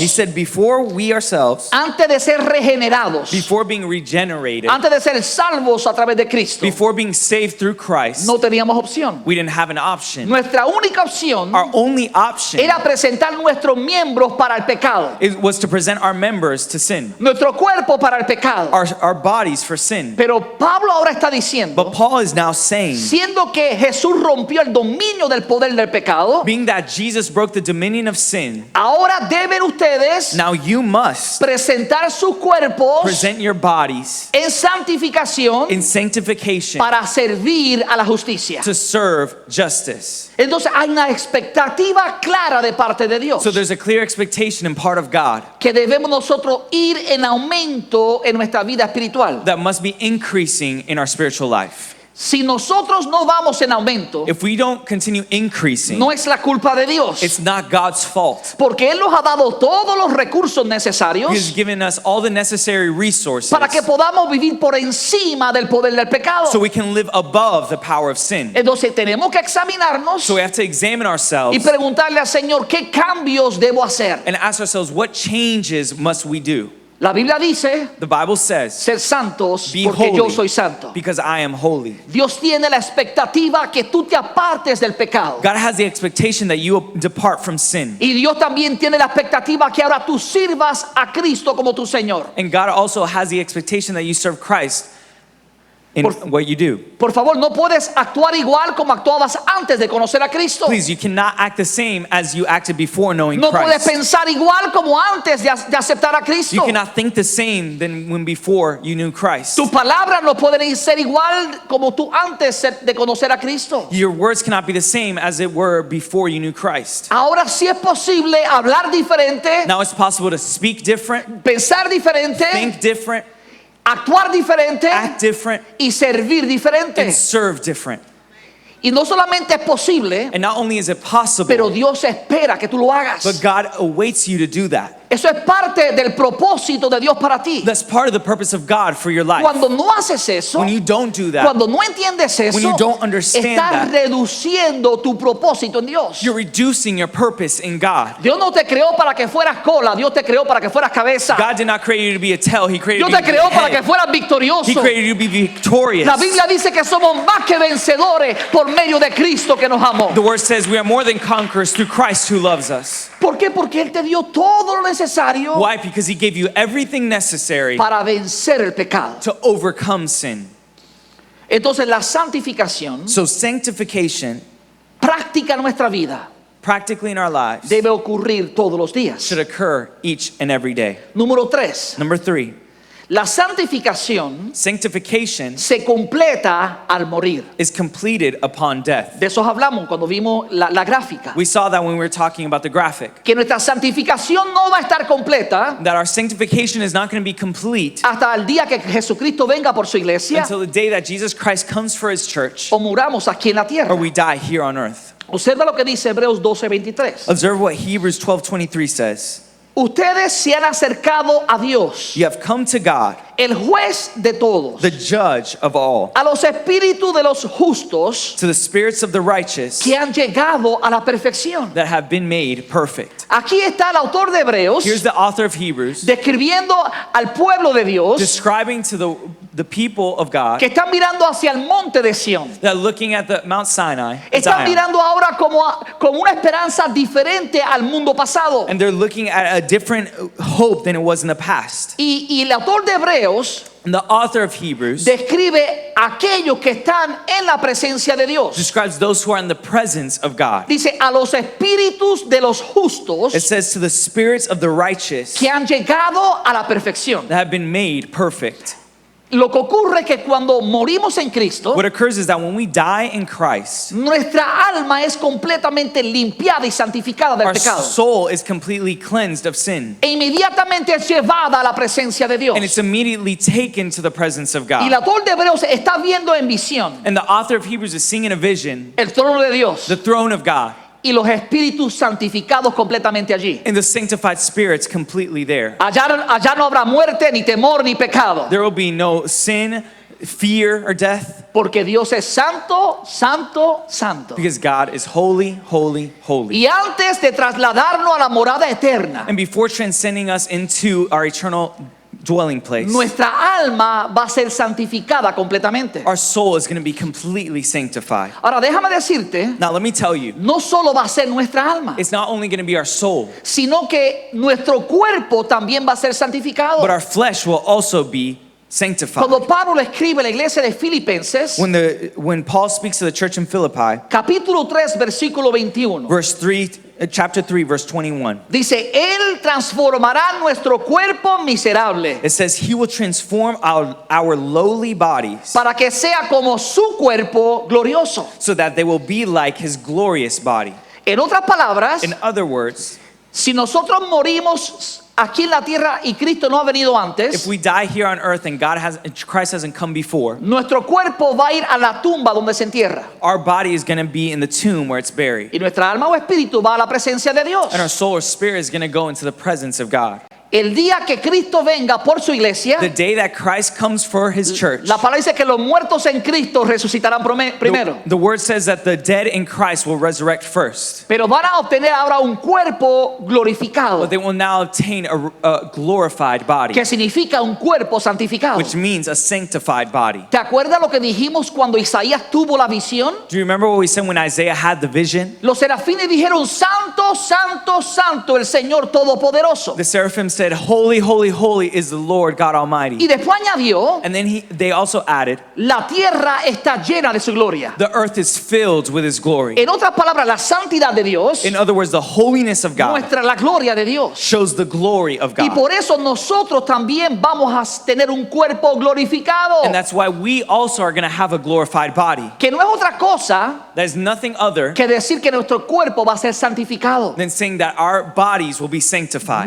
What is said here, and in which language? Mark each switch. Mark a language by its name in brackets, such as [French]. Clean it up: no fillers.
[English] He said, before we ourselves, [Spanish] antes de ser regenerados, [English] before being regenerated, [Spanish] antes de ser salvos a través de Cristo, [English] before being saved through Christ, [Spanish] no teníamos opción. [English] we didn't have an option. [Spanish] Nuestra única opción [English] Our only option [Spanish] era presentar nuestros miembros para el pecado, [English] was to present our members to sin, [Spanish] nuestro cuerpo para el pecado. [English] our bodies for sin. [Spanish] Pero Pablo ahora está diciendo, [English] But Paul is now saying, [Spanish] siendo que Jesús rompió el dominio del poder del pecado, [English] being that Jesus broke the dominion of sin, [Spanish] ahora deben ustedes [English] now you must [Spanish] presentar sus cuerpos [English] present your bodies [Spanish] en santificación [English] in sanctification [Spanish] para servir a la justicia. [English] to serve justice. [Spanish] Entonces hay una expectativa clara de parte de Dios [English] So there's a clear expectation in part of God [Spanish] que debemos nosotros ir en aumento en nuestra vida espiritual. [English] that must be increasing in our spiritual life. [Spanish] Si nosotros no vamos en aumento, [English] If we don't continue increasing, [Spanish] no es la culpa de Dios, [English] it's not God's fault. [Spanish] porque Él nos ha dado todos los recursos necesarios [English] He's given us all the necessary resources [Spanish] para que podamos vivir por encima del poder del pecado. [English] so we can live above the power of sin. [Spanish] Entonces tenemos que examinarnos [English] So we have to examine [Spanish] y [English] ourselves [Spanish] preguntarle al Señor qué cambios debo hacer. [English] and ask ourselves, what changes must we do? [Spanish] La Biblia dice [English] The Bible says, [Spanish] ser santos [English] be [Spanish] porque yo soy [English] holy [Spanish] santo. [English] because I am holy. [Spanish] Dios tiene la expectativa que tú te apartes del pecado. [English] God has the expectation that you depart from sin. [Spanish] Y Dios también tiene la expectativa que ahora tú sirvas a Cristo como tu Señor. [English] And God also has the expectation that you serve Christ in what you do. [Spanish] Por favor, no puedes actuar igual como actuabas antes de conocer a Cristo. [English] Please, you cannot act the same as you acted before knowing [Spanish] No puedes [English] Christ. [Spanish] pensar igual como antes de aceptar a Cristo. [English] You cannot think the same than when before you knew Christ. [Spanish] Tus palabras no pueden ser igual como tú antes de conocer a Cristo. [English] Your words cannot be the same as it were before you knew Christ. [Spanish] Ahora sí es posible hablar diferente, [English] Now it's possible to speak different, [Spanish] pensar diferente, [English] think different, [Spanish] actuar diferente [English] act different, [Spanish] y servir diferente. [English] and serve different. [Spanish] Y no solamente es posible, [English] And not only is it possible, [Spanish] pero Dios espera que tú lo hagas. [English] but God awaits you to do that. [Spanish] Eso es parte del propósito de Dios para ti. [English] That's part of the purpose of God for your life. [Spanish] Cuando no haces eso, [English] When you don't do that, [Spanish] cuando no entiendes eso, [English] when you don't understand [Spanish] estás [English] that, [Spanish] reduciendo tu propósito en Dios. [English] you're reducing your purpose in God. [Spanish] Dios no te creó para que fueras cola, Dios te creó para que fueras cabeza. [English] God did not create you to be a tail, He created [Spanish] Dios [English] you [Spanish] te [English] to be [Spanish] creó [English] a [Spanish] para que [English] head. [Spanish] fueras [English] He [Spanish] victorioso. [English] created you to be victorious. [Spanish] La Biblia dice que somos más que vencedores por medio de Cristo que nos amó. [English] The word says we are more than conquerors through Christ who loves us. [Spanish] ¿Por qué? Porque Él te dio todo lo necesario [English] Why? Because He gave you everything necessary [Spanish] para vencer el pecado. [English] to overcome sin. [Spanish] Entonces la santificación [English] So sanctification, [Spanish] práctica en nuestra vida [English] practically in our lives [Spanish] debe ocurrir todos los días. [English] should occur each and every day. [Spanish] Número 3, [English] Number 3, [Spanish] la santificación [English] sanctification [Spanish] se completa al morir. [English] is completed upon death. [Spanish] De eso hablamos cuando vimos la gráfica. [English] We saw that when we were talking about the graphic, [Spanish] Que nuestra santificación no va a estar completa [English] that our sanctification is not going to be complete [Spanish] hasta el día que Jesucristo venga por su iglesia [English] until the day that Jesus Christ comes for his church [Spanish] o muramos aquí en la tierra. [English] or we die here on earth. [Spanish] Observa lo que dice Hebreos 12:23. [English] Observe what Hebrews 12:23 says. [Spanish] Ustedes se han acercado a Dios, [English] You have come to God, [Spanish] el juez de todos, [English] the judge of all, [Spanish] a los espíritus de los justos [English] to the spirits of the righteous [Spanish] que han llegado a la perfección. [English] that have been made perfect. [Spanish] Aquí está el autor de Hebreos [English] Here's the author of Hebrews [Spanish] describiendo al pueblo de Dios [English] describing to the people of God [Spanish] que están mirando hacia el monte de Sión. [English] that looking at the Mount Sinai, [Spanish] Están [English] Zion, [Spanish] mirando ahora como una esperanza diferente al mundo pasado. [English] and they're looking at a different hope than it was in the past. [Spanish] Y el autor de Hebreos [English] And the author of Hebrews [Spanish] describe aquellos que están en la presencia de Dios. [English] describes those who are in the presence of God. [Spanish] Dice a los espíritus de los justos [English] It says to the spirits of the righteous [Spanish] que han llegado a la perfección. [English] that have been made perfect. [Spanish] Lo que ocurre es que cuando morimos en Cristo, [English] What occurs is that when we die in Christ, [Spanish] nuestra alma es completamente limpiada y santificada del [English] our [Spanish] pecado. [English] soul is completely cleansed of sin. [Spanish] E inmediatamente es llevada a la presencia de Dios. [English] And it's immediately taken to the presence of [Spanish] Y el [English] God. [Spanish] autor de Hebreos está viendo en visión [English] And the author of Hebrews is seeing in a vision [Spanish] el trono de Dios [English] the throne of God [Spanish] y los espíritus santificados completamente allí. [English] and the sanctified spirits completely there. [Spanish] Allá no habrá muerte, ni temor, ni pecado. [English] There will be no sin, fear, or death [Spanish] Porque Dios es santo, santo, santo. [English] because God is holy, holy, holy. [Spanish] Y antes de trasladarnos a la morada eterna, [English] And before transcending us into our eternal dwelling place, [Spanish] nuestra alma va a ser santificada completamente. [English] our soul is going to be completely sanctified. [Spanish] Ahora déjame decirte, [English] Now, let me tell you, [Spanish] no solo va a ser nuestra alma, [English] it's not only going to be our soul, [Spanish] sino que nuestro cuerpo también va a ser santificado. [English] but our flesh will also be sanctified. [Spanish] Cuando Pablo le escribe a la iglesia de Filipenses, [English] When Paul speaks to the church in Philippi, [Spanish] capítulo 3, versículo 21, [English] chapter 3, verse 21, [Spanish] dice, Él transformará nuestro cuerpo miserable [English] it says, He will transform our lowly bodies [Spanish] para que sea como su cuerpo glorioso. [English] so that they will be like His glorious body. [Spanish] En otras palabras, [English] In other words, [Spanish] si nosotros morimos aquí en la tierra y Cristo no ha venido antes, [English] if we die here on earth and Christ hasn't come before, [Spanish] nuestro cuerpo va a ir a la tumba donde se entierra. [English] our body is going to be in the tomb where it's buried. [Spanish] Y nuestra alma o espíritu va a la presencia de Dios. [English] And our soul or spirit is going to go into the presence of God. [Spanish] El día que Cristo venga por su iglesia, [English] The day that Christ comes for His church, [Spanish] la palabra dice que los muertos en Cristo resucitarán primero. [English] the word says that the dead in Christ will resurrect first. [Spanish] Pero van a obtener ahora un cuerpo glorificado, [English] But they will now obtain a glorified body, [Spanish] que significa un cuerpo santificado. [English] which means a sanctified body. [Spanish] ¿Te acuerdas lo que dijimos cuando Isaías tuvo la visión? [English] Do you remember what we said when Isaiah had the vision? [Spanish] Los serafines dijeron, Santo, Santo, Santo, el Señor Todopoderoso. [English] The seraphim said, Holy, holy, holy is the Lord God [Spanish] Y [English] Almighty. [Spanish] después añadió, [English] And then they also added, [Spanish] la tierra está llena de su gloria. [English] the earth is filled with His glory. [Spanish] En otras palabras, la santidad de Dios [English] In other words, the holiness of God [Spanish] muestra la gloria de Dios. [English] shows the glory of [Spanish] Y [English] God. [Spanish] por eso nosotros también vamos a tener un cuerpo glorificado, [English] And that's why we also are going to have a glorified body. [Spanish] que no es otra cosa [English] That is nothing other [Spanish] que decir que nuestro cuerpo va a ser santificado. [English] than saying that our bodies will be sanctified.